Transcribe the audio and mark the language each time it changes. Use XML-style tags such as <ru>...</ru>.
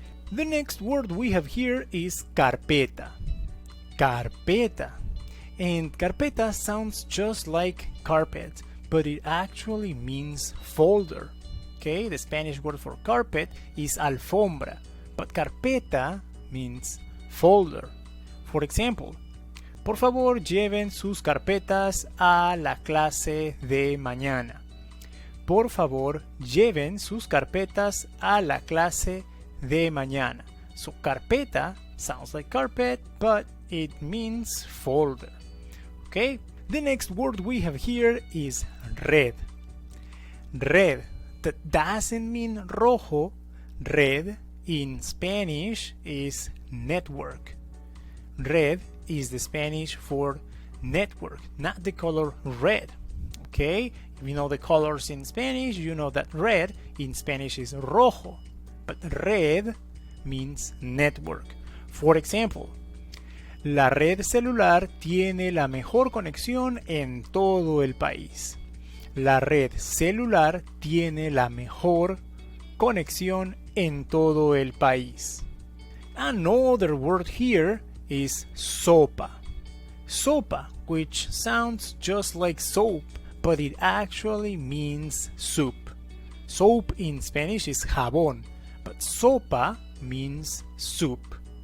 <en>The next word we have here is carpeta. Carpeta. And carpeta sounds just like carpet, but it actually means folder. Okay, the Spanish word for carpet is alfombra, but carpeta means folder. For example,</en> <es>por favor lleven sus carpetas a la clase de mañana. Por favor lleven sus carpetas a la clase de mañana.</es> <en>So carpeta sounds like carpet, but it means folder. Okay, the next word we have here is red. Red. That doesn't mean rojo. Red in Spanish is network. Red is the Spanish for network, not the color red. Okay, if you know the colors in Spanish, you know that red in Spanish is rojo, but red means network. For example,</en> <es>la red celular tiene la mejor conexión en todo el país. La red celular tiene la mejor conexión en todo el país.</es> <en>Another word here is sopa. Sopa, which sounds just like soap, but it actually means soup. Soap in Spanish is jabón, but sopa means soup.</en>